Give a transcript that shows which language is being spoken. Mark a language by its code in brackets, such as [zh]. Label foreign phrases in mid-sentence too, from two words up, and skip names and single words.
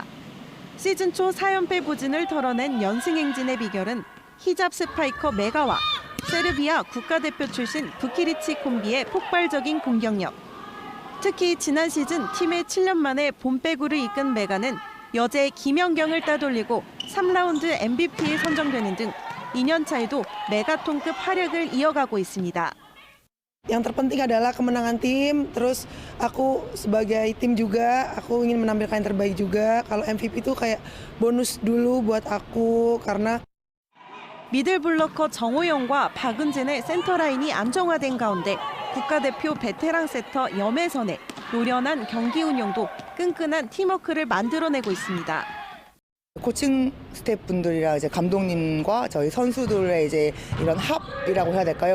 [ko] 시즌 초 4연패 부진을 털어낸 연승 행진의 비결은 히잡 스파이커 메가와 세르비아 국가대표 출신 부키리치 콤비의 폭발적인 공격력. 특히 지난 시즌 팀의 7년 만에 봄배구를 이끈 메가는 여제 김연경을 따돌리고 3라운드 MVP에 선정되는 등 2년 차에도 메가톤급 활약을 이어가고 있습니다. [id] Yang terpenting adalah kemenangan tim, terus aku sebagai tim juga, aku ingin menampilkan yang terbaik juga. Kalau MVP itu kayak bonus dulu buat aku karena [ko] 미들블러커 정호영과 박은진의 센터라인이 안정화된 가운데 국가대표 베테랑 세터 염혜선의 노련한 경기 운영도 끈끈한 팀워크를 만들어내고 있습니다. 코칭 스태프분들이랑 이제 감독님과 저희 선수들의 이제 이런 합이라고 해야 될까요?